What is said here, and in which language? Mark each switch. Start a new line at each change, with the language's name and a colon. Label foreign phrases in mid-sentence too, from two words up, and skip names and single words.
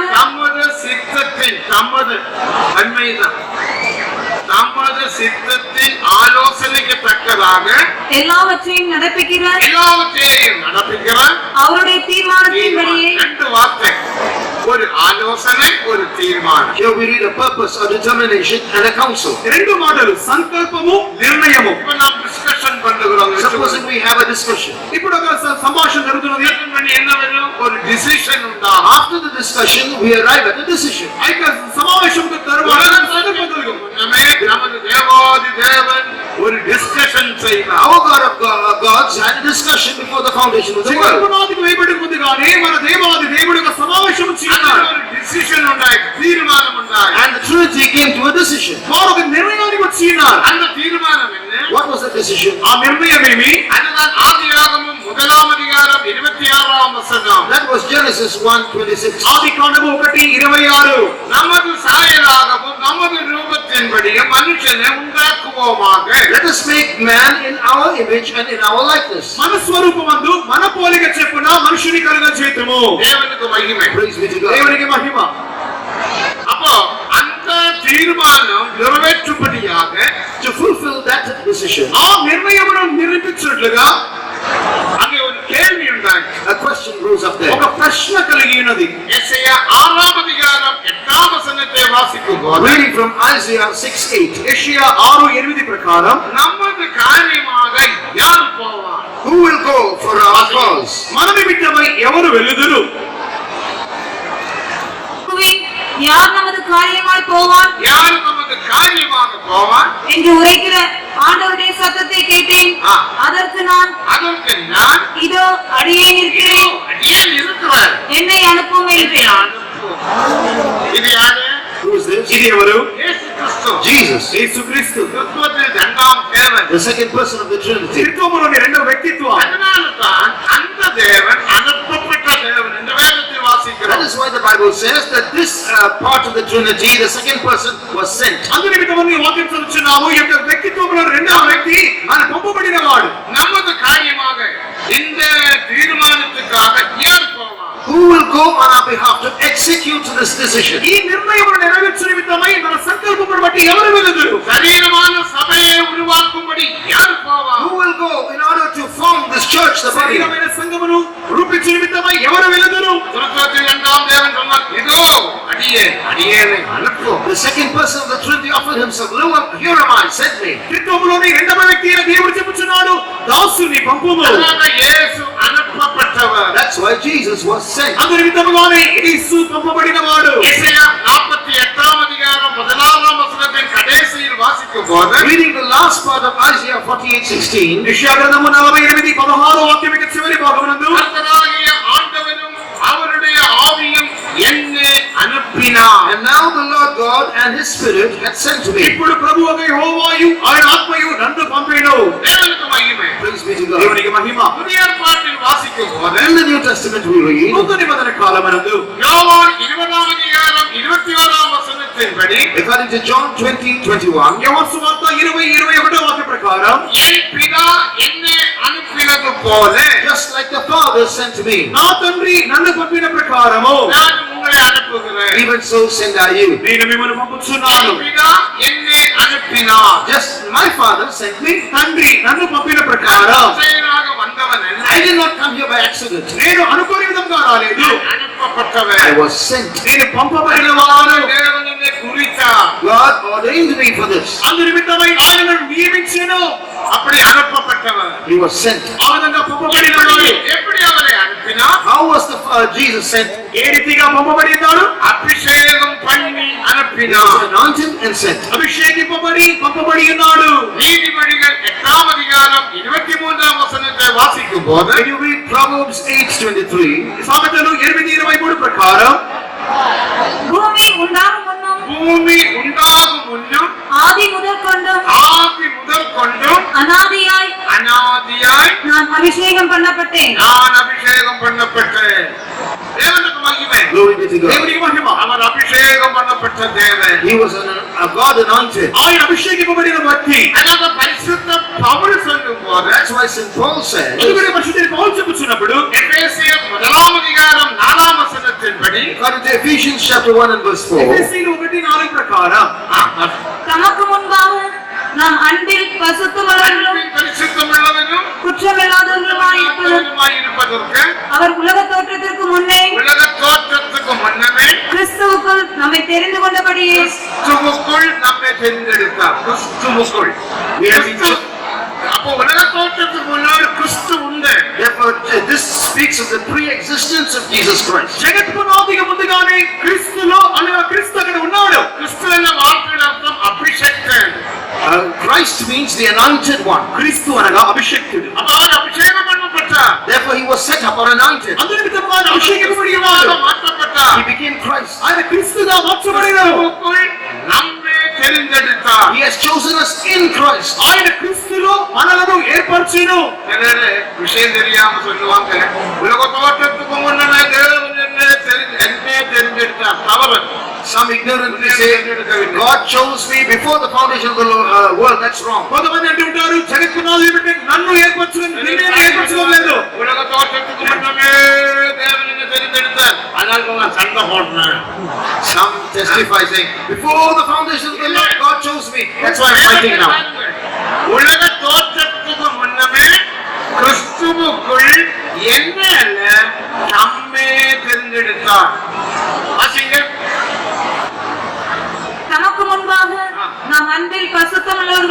Tamil: நமது சித்தத்தின் நமது தன்மைதான் நமது சித்தத்தின் ஆலோசனைக்கு தக்கதாக எல்லாவற்றையும் நடப்பிக்கிற எல்லாவற்றையும் நடப்பிக்கிறார். அவருடைய தீர்மானத்தின்படியே 2 வார்த்தை, ஒரு ஆலோசனை, ஒரு தீர்மானம்.
English: Here we read a purpose, a determination, and a counsel.
Telugu: 2 మాటలు, సంకల్పము, నిర్ణయము.
Tamil: இப்ப நாம் டிஸ்கஷன் பண்ணுகிறோம்.
English: Supposing we have a discussion.
Telugu: ఇప్పుడు ఒక సంభాషణ జరుగుతున్నది.
Tamil: என்ன வேணும்? ஒரு டிசிஷன் உண்டா?
English: After the discussion, we arrive at a decision.
Telugu: ఆ యొక్క సమావేశంకు తరువాత సంకల్పం కలుగు.
Tamil: நமது தேவாதி தேவன் ஒரு டிஸ்கஷன் செய்வார்.
English: Our God of gods had a discussion before the foundation of the world.
Telugu: జగత్పునాదికి వేయబడి ముందుగానే మన దేవాది దేవుడు ఒక సమావేశం చేయనాడు.
Tamil: ஒரு டிசிஷன் உண்டாய், தீர்மானம் உண்டாய்.
English: And the Trinity came to a decision.
Telugu: వారు ఒక నిర్ణయానికి వచ్చినారు.
Tamil: அந்த தீர்மானம் என்ன?
English: What was the decision?
Telugu: ఆ నిర్ణయం ఏమి?
Tamil: அதுதான் ஆதியாகமம் 1ஆம் அதிகாரம் 26ஆம் வசனம்.
English: That was Genesis 1:26.
Telugu: ఆదికాండము 1:26.
Tamil: நமது சாயலாகவும் நமது ரூபத்தின்படியே மனுஷனை உண்டாக்குவோமாக.
English: Let us make man in our image and in our likeness.
Telugu: మన స్వరూపమందు మన పోలిక చెప్పున మనుషుని కలుగ చేతుము.
Tamil: தேவனுக்கு மகிமை.
English: Praise be to God.
Telugu: దేవునికి మహిమ.
Tamil: அப்போ அந்த தீர்மானம் நிறைவேற்றும்படியாக
English: To fulfill that decision,
Telugu: ఆ నిర్ణయమును నిర్ణయించినట్లుగా
Tamil: அங்கே ஒரு கேள்வி உண்டாய்.
English: a question rose up
Telugu: ఒక
English: there.
Telugu: ప్రశ్న కలిగి ఉన్నది.
Tamil: எஸ்ஐயா 6ஆம் அதிகாரம் 8ஆம் வசனத்தை வாசிக்கும் போது
English: Reading from Isaiah 6:8.
Telugu: యెషయా 6:8 ప్రకారం
Tamil: நமது காரியமாக யார் போவார்?
English: Who will go for our cause?
Telugu: మన నిమిత్తమై ఎవరు వెళ్ళుదురు?
Tamil: யார் நமது காரியமாய் போவான் யார் நமது காரியமாக போவார்? என்று உரைக்கிற ஆண்டவருடைய சத்தத்தை கேட்டேன். ஆ. அதற்கு நான் அதற்கு நான் இதோ அடியேன் இருக்கிறேன், ஏன் இருக்கிறார்? என்னை அனுப்பும் இதை என்றேன். அனுப்பும். இது யாரு?
English: Who is this?
Telugu: ఇది ఎవరు?
Tamil: இயேசு கிறிஸ்து.
English: Jesus,
Telugu: యేసుక్రీస్తు.
Tamil: கிறிஸ்துவத்தில் 2ஆம் தேவன்.
English: the second person of the Trinity.
Telugu: త్రిత్వములోని రెండవ వ్యక్తిత్వం.
Tamil: அதனால தான் அந்த தேவன் அனுப்பப்பட்ட தேவன் என்று வேதத்தில்
English: That
Tamil: வாசிக்கிறோம்.
English: is why the Bible says that this part of the Trinity, the second person, was sent.
Telugu: అందు నిమిత్తమని వాక్యం చదువుచున్నాము. ఈ యొక్క వ్యక్తిత్వంలో రెండవ వ్యక్తి ఆయన పంపబడిన వాడు.
Tamil: நமது காரியமாக இந்த தீர்மானத்துக்காக யார் போவார்?
English: Who will go on our behalf to execute this decision?
Telugu: ఈ నిర్ణయమును నెరవేర్చు నిమిత్తమై మన సంకల్పమును బట్టి ఎవరు వెలుగురు?
Tamil: சரீரமான சபையை உருவாக்கும்படி யார் போவா?
English: Who will go in order to form this church, the body?
Telugu: శరీరమైన సంఘమును రూపించు నిమిత్తమై ఎవరు వెలుగురు?
Tamil: திருத்துவத்தில் இரண்டாம் தேவன் சொன்னார், இதோ அடியேனை அனுப்பு.
English: The second person of the Trinity offered himself. Lo, here am I, send me.
Telugu: త్రిత్వములోని రెండవ వ్యక్తి అయిన దేవుడు చెప్పుచున్నాడు, దాసుని పంపుము.
Tamil: அதனால இயேசு அனுப்பப்பட்டவர்.
English: That's why Jesus was sent.
Telugu: అందు నిమిత్తముగానే యేసు పంపబడినవాడు.
Tamil: எசேயா 48ஆம் அதிகாரம் 1ஆம் வசனத்தின் கடைசியில் வாசிக்கும் போது
English: Reading the last part of Isaiah 48:16,
Telugu: యెషయా గ్రంథము 48:16 వాక్యం యొక్క చివరి భాగమునందు
Tamil: கர்த்தராகிய ஆண்டவரும் அவருடைய ஆவியும் என்னை அனுப்பினார்.
English: and now the Lord God and his Spirit had sent me.
Telugu: ఇప్పుడు ప్రభువైన యెహోవాయు ఆయన ఆత్మయు నన్ను పంపెను.
Tamil: தேவனுக்கு மகிமை.
English: Praise be to God.
Telugu: దేవునికి మహిమ.
Tamil: புதிய ஏற்பாட்டில் வாசிக்கும் போது
English: In the New Testament we read,
Telugu: నూతన నిబంధన కాలమందు
Tamil: யோவான் 20ஆம் அதிகாரம் 21ஆம் வசனத்தின்படி
English: according to John 20:21,
Telugu: యోహాను సువార్త 20:21 వాక్య ప్రకారం
Tamil: என் பிதா என்னை அனுப்பினது போல
English: just like the Father sent me,
Telugu: నా తండ్రి నన్ను పంపిన ప్రకారము
Tamil: நான் உங்களை அனுப்புகிறேன்.
English: even so send I you.
Telugu: నేను మిమ్మల్ని పంపుచున్నాను.
Tamil: என் பிதா என்னை அனுப்பினார்.
English: Just my Father sent me.
Telugu: తండ్రి నన్ను పంపిన ప్రకారం
Tamil: தற்செயலாக வந்தவன் அல்ல.
English: I did not come here by accident.
Telugu: నేను అనుకోని విధంగా రాలేదు.
Tamil: அனுப்பப்பட்டவன்.
English: I was sent.
Telugu: నేను పంపబడినవాడు.
Tamil: தேவன் என்னை குறித்தார்.
English: God ordained me for this.
Telugu: అందు నిమిత్తమై ఆయన నన్ను నియమించెను.
Tamil: அப்படி அனுப்பப்பட்டவன்.
English: He was sent.
Telugu: ఆ విధంగా పంపబడినవాడు.
Tamil: எப்படி அவரை அனுப்பினார்?
English: How was the Jesus sent?
Telugu: ఏ రీతిగా పంపబడి ఉన్నాడు?
Tamil: அபிஷேகம் பண்ணி
English: He was
Tamil: அனுப்பினார்.
English: anointed and sent.
Telugu: అభిషేకింపబడి పంపబడి ఉన్నాడు.
Tamil: நீதிபதிகள் 8ஆம் அதிகாரம் 23ஆம் வசனத்தை வாசிக்கும் போது
English: When you read Proverbs 8:23,
Telugu: సామెతలు 8:23 ప్రకారం
Tamil: பூமி உண்டாகும் முன்னும் பூமி உண்டாகும் முன்னும் ஆதி முதற்கொண்டும் ஆதி முதல் கொண்டும் அனாதியாய் அனாதியாய் நான் அபிஷேகம் பண்ணப்பட்டேன். நான் அபிஷேகம் பண்ணப்பட்டேன். தேவனுக்கு மகிமை.
English: glory be to God.
Telugu: దేవునికి మహిమ.
Tamil: அவர் அபிஷேகம் பண்ணப்பட்ட தேவன்.
English: He was a God anointed.
Telugu: ఆయన అభిషేకింపబడిన వ్యక్తి.
Tamil: அதாவது பரிசுத்த பவுல் சொல்லும் போது
English: That's why St. Paul said,
Telugu: అందుకని పరిశుద్ధుని పౌలు చెప్పుచున్నప్పుడు
Tamil: எபேசியர் 1ஆம் அதிகாரம் 4ஆம் வசனத்தின்படி
English: according to Ephesians chapter 1 and verse 4,
Telugu: ఎఫెసీయులు 1:4 ప్రకారం
Tamil: தமக்கு முன்பாக நாம் அன்பில் பசுத்தவர்களும் அன்பின் பரிசுத்தமுள்ளவனும் குற்றமில்லாதவர்களுமாய் இருப்பதற்கு அவர் உலக தோற்றத்திற்கு முன்னே உலக தோற்றத்துக்கு முன்னமே கிறிஸ்துவுக்குள் நம்மை தெரிந்து கொண்டபடியே கிறிஸ்துவுக்குள் நம்மை தெரிந்தெடுத்தார். கிறிஸ்துவுக்குள். அப்போ உலக தோற்றத்துக்கு முன்னாடி கிறிஸ்து உண்டு.
English: therefore this speaks of the pre-existence of Jesus Christ.
Telugu: జగత్ పునాదికి ముందుగానే క్రీస్తులో అనగా క్రీస్తు అక్కడ ఉన్నాడు.
Tamil: கிறிஸ்து என்ற வார்த்தையின் அர்த்தம் அபிஷேக்தன்.
English: Christ means the anointed one.
Telugu: క్రీస్తు అనగా అభిషేక్తుడు.
Tamil: அப்ப அவர் அபிஷேகம் பண்ணப்பட்டார்.
English: Therefore he was set up or anointed.
Telugu: అందుని విధంగా ఆయన అభిషేకింపబడినవాడు.
Tamil: மாற்றப்பட்டார்.
English: He became Christ.
Telugu: ఆయన క్రీస్తుగా మార్చబడినాడు.
Tamil: கிறிஸ்துவுக்குள் நம்மை தெரிந்தெடுத்தார்.
English: He has chosen us in Christ.
Telugu: ఆయన క్రీస్తులో మనలను ఏర్పరచెను.
Tamil: சிலரு விஷயம் தெரியாம சொல்லுவாங்க, உலக தோற்றத்துக்கு முன்னமே தேவன் என்னை தெரிந்தெடுத்தார். தவறு.
English: Some ignorantly say, God chose me before the foundation of the world. That's wrong.
Telugu: కొంతమంది అంటుంటారు జగత్ పునాది పెట్టి నన్ను ఏర్పరచుకుని నిన్ను ఏర్పరచుకోలేదు.
Tamil: உலக தோற்றத்துக்கு முன்னமே தேவன் என்னை தெரிந்தெடுத்தார். அதனால நான் சண்டை போடுறேன்.
English: Some testify saying, before the foundation of the world, God chose me. That's why I'm fighting now.
Tamil: உலக தோற்றத்துக்கு முன்னமே கிறிஸ்துவுக்குள் என்ன அல்ல நம்மே தெரிந்தெடுத்தார். வாசிங்க. தமக்கு முன்பாக நாம் அன்பில் பசுத்தமுள்ளவர்களும்